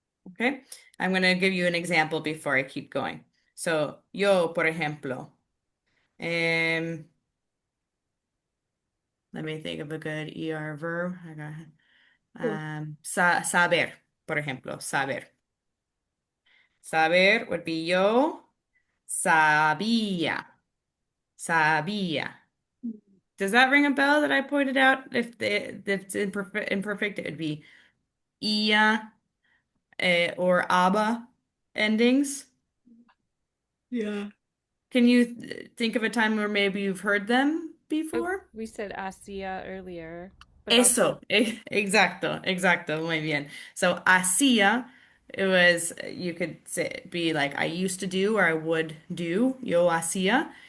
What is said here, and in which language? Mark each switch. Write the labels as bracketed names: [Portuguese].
[English] Okay. I'm going to give you an example before I keep going. So, [Spanish] yo, por ejemplo. [English] Let me think of a good ER verb. I got saber, [Spanish] por ejemplo, [English] saber. Saber would be [Spanish] yo sabía. Sabía. [English] Does that ring a bell that I pointed out? If it's imperfect, it would be ia or aba endings. Yeah. Can you think of a time where maybe you've heard them Oh, before? we said Asia earlier, but also [Spanish] Eso, exacto, exacto, muy bien. [English] So hacía, it was, you could say, be like, I used to do or I would do, [Spanish] yo hacía.